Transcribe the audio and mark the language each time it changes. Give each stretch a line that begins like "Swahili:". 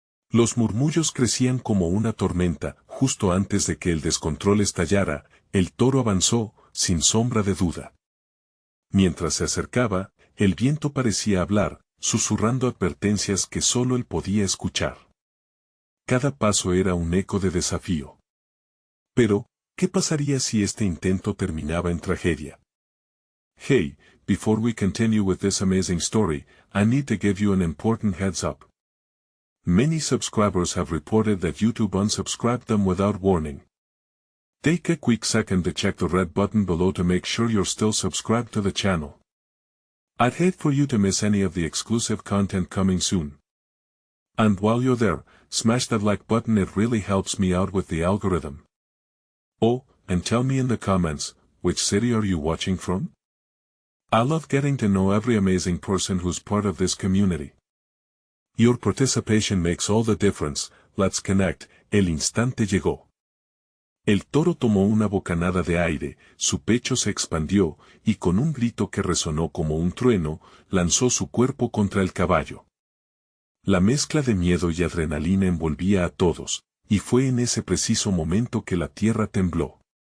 Spanish: Los murmullos crecían como una tormenta. Justo antes de que el descontrol estallara, el Toro avanzó, sin sombra de duda. Mientras se acercaba, el viento parecía hablar, susurrando advertencias que solo él podía escuchar. Cada paso era un eco de desafío. Pero, ¿qué pasaría si este intento terminaba en tragedia?
English: Hey, before we continue with this amazing story, I need to give you an important heads up. Many subscribers have reported that YouTube unsubscribed them without warning. Take a quick second to check the red button below to make sure you're still subscribed to the channel. I'd hate for you to miss any of the exclusive content coming soon. And while you're there, smash that like button, it really helps me out with the algorithm. Oh, and tell me in the comments, which city are you watching from? I love getting to know every amazing person who's part of this community. Your participation makes all the difference. Let's connect.
Spanish: El instante llegó. El Toro tomó una bocanada de aire, su pecho se expandió, y con un grito que resonó como un trueno, lanzó su cuerpo contra el caballo. La mezcla de miedo y adrenalina envolvía a todos, y fue en ese preciso momento que la tierra tembló.